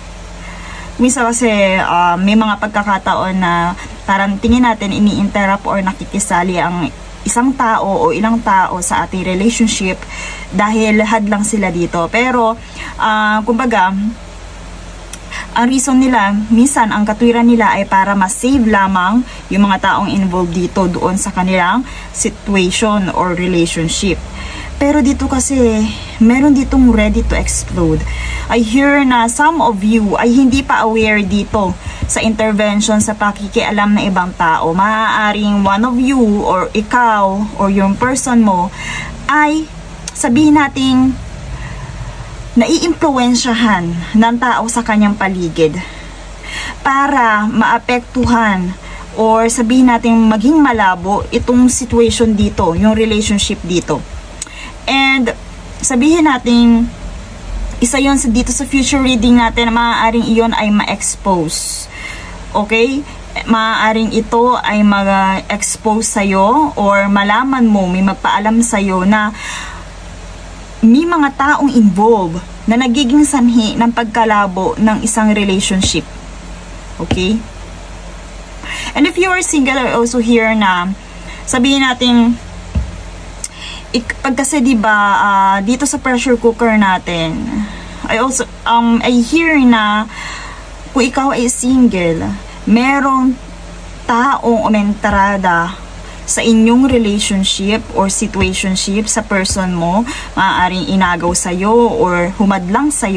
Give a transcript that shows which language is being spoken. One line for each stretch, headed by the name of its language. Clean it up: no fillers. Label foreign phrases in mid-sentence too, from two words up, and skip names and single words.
Filipino: Minsan kasi may mga pagkakataon na parang tingin natin ini-interrupt or nakikisali ang isang tao o ilang tao sa ating relationship dahil hadlang sila dito. Pero kumbaga, ang reason nila, minsan ang katwiran nila ay para ma-save lamang yung mga taong involved dito doon sa kanilang
English: situation or relationship.
Filipino: Pero dito kasi, meron ditong
English: ready to explode. I hear
Filipino: na
English: some of you
Filipino: ay hindi pa aware dito sa intervention sa pakikialam ng ibang tao. Maaaring
English: one of you or
Filipino: ikaw or yung person mo ay sabihin nating naiimpluwensyahan ng tao sa kanyang paligid para maapektuhan or sabihin natin maging malabo itong situation dito, yung relationship dito. And sabihin natin, isa yon dito sa
English: future reading
Filipino: natin na maaaring iyon ay ma-expose. Okay? Maaaring ito ay mag-expose sa'yo or malaman mo, may magpaalam sa'yo na may mga taong involved na nagiging sanhi ng pagkalabo ng isang relationship. Okay?
English: And if you are single, I also hear
Filipino: na sabihin natin, pag kasi diba, dito sa
English: pressure cooker
Filipino: natin,
English: I hear
Filipino: na kung ikaw ay single, merong taong umentrada sa inyong
English: relationship or situationship
Filipino: sa person mo, maaaring inagaw sa'yo or humadlang sa'yo.